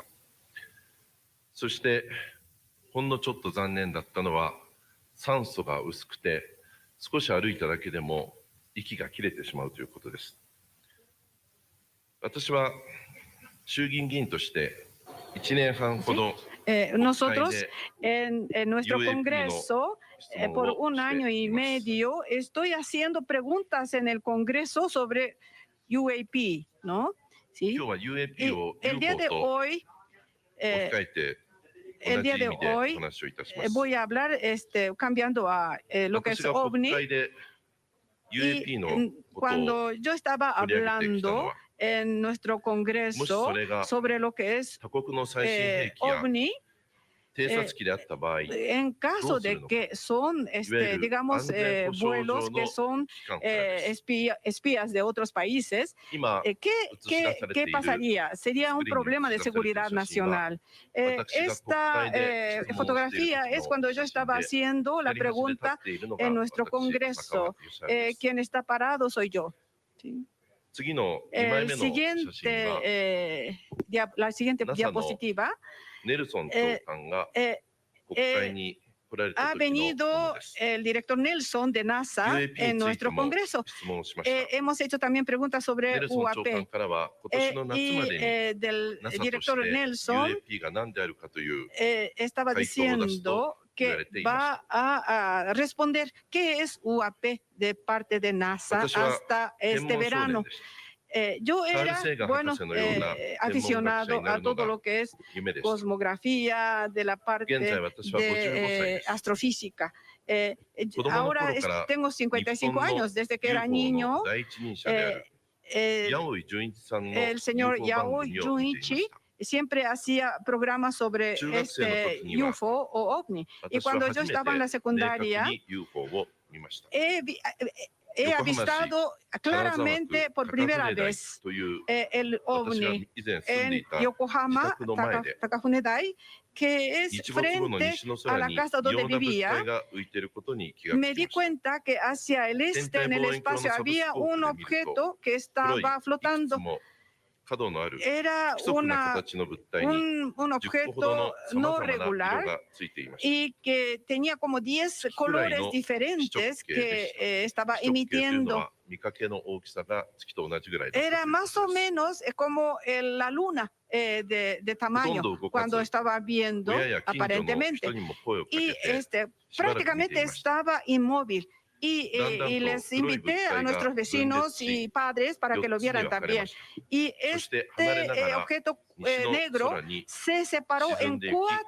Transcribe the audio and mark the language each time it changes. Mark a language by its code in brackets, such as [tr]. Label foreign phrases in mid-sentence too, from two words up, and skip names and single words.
[ja] そしてほんのちょっと残念だったのは、酸素が薄くて少し歩いただけでも息が切れてしまうということです。私は衆議院議員として1年半ほど [es] nosotros en nuestro Congreso, por un año y medio, estoy haciendo preguntas en el Congreso sobre UAP, ¿no? ¿Sí? [ja] 今日は UAP を [es] El día de [ja] UFO と [es] hoy, [ja] 置き換えて [es] el [ja] 同じ [es] día [ja] 意 [es] de [ja] 味で [es] hoy [ja] お話をいたします。 [es] voy a hablar cambiando a lo que es [ja] 私が国 [es] OVNI. [ja] 会で UAP の ことを [es] Cuando yo estaba [ja] 取り上げてきたの [es] hablando [ja] は、 [es] en nuestro [ja] もし [es] Congreso [ja] それが [es] sobre lo que es [ja] 他国の最新兵器や [es] OVNI, [ja] 偵察機であった場合、 [es] en caso de que son, digamos, vuelos que son espías de otros países, [ja] 今 [es] ¿qué pasaría? Sería un problema de seguridad nacional. Esta fotografía es cuando yo estaba haciendo la pregunta en nuestro Congreso. Quien está parado soy yo. ¿Sí? [ja] 次の2枚 [es] El [ja] 目の写真は [es] siguiente, la siguiente [ja] NASA の [es] diapositiva. [ja] ネルソン長官が国会に来られた [es] Ha [ja] 時のもの [es] venido [ja] です。 [es] el director Nelson de NASA [ja] UAP に [es] en [ja] ついて [es] nuestro [ja] も [es] Congreso. [ja] 質問をしました。 [es] Hemos hecho también preguntas [ja] ネ [es] sobre [ja] ルソン長官 [es] UAP. [ja] からは今年の夏ま [es] Y [ja] でに [es] del [ja] NASA とし [es] director [ja] て [es] Nelson [ja] UAP が何であるかという [es] estaba [ja] 回答を出す [es] diciendo [ja] と言わ [es] que [ja] れていました。 [es] va a responder qué es UAP de parte de NASA [ja] 私は [es] hasta [ja] 天 [es] este [ja] 文少年 [es] verano. [ja] でした。 [es] Yo [ja] カール・ [es] era, [ja] セーガン [es] bueno, [ja] 博士のような天文学者 [es] aficionado [ja] にな [es] a [ja] るの [es] todo [ja] が [es] lo que es [ja] 夢でした。 [es] cosmografía, de la parte [ja] 現在私は55歳 [es] de [ja] です。 [es] astrofísica. [ja] 子供の [es] Ahora [ja] 頃から [es] tengo [ja] 日本 [es] 55 [ja] の [es] años, desde que era [ja] UFO [es] niño. [ja] の第一人者である eh, 八尾純一さんの [es] el señor [ja] UFO 番 [es] Yao [ja] 組を見ていまし [es] Junichi [ja] た。 [es] siempre hacía programas sobre [ja] 中学生の時には [es] UFO o OVNI. Y [ja] 私は [es] cuando [ja] 初 [es] yo [ja] めて [es] estaba en la [ja] 明確 [es] secundaria, [ja] に UFO を見ました。 [es] he [ja] Yokohama [es] avistado [ja] 市金沢区 [es] claramente por [ja] 高 [es] primera [ja] 船台 [es] vez [ja] という [es] el [ja] 私が [es] OVNI [ja] 以前住んで [es] en [ja] いた自 [es] Yokohama, [ja] 宅の前で [es] Takafune Dai, que es [ja] 日没後の [es] frente [ja] 西の [es] a [ja] 空 [es] la [ja] に異 [es] casa [ja] 様 [es] donde [ja] な物体 [es] vivía. [ja] が浮いていることに気が [es] Me [ja] つき [es] di [ja] ました。 [es] cuenta que hacia el este, en el espacio, había un objeto que [ja] 黒い [es] estaba [ja] いくつ [es] flotando. [ja] も角のある [es] Era [ja] 規則な形の物体に [es] un [ja] 10個ほどの [es] objeto [ja] さま [es] no [ja] ざまな色 [es] regular [ja] がついていました。 [es] y que tenía como 10 colores no diferentes que estaba [ja] 直径というの [es] emitiendo. [ja] は見かけの大きさが月と同じぐらいだったという [es] Era más o menos como la luna de tamaño cuando estaba viendo [ja] 親や近所の [es] aparentemente. [ja] 人にも声をか [es] Y [ja] けてしばらく見て [es] prácticamente [ja] いました [es] estaba inmóvil. Y, Dando y les [ja] 黒い [es] invité a [ja] 物体が [es] nuestros vecinos y padres para que lo [ja] 4つに [es] vieran [ja] 分かれ [es] también. [ja] ました。 [es] Y [ja] そして離れなが [es] este [ja] ら [es] objeto [ja] 西の [es] negro [ja] 空に [es] se separó [ja] 沈ん [es] en [ja] でいき見えな [es] 4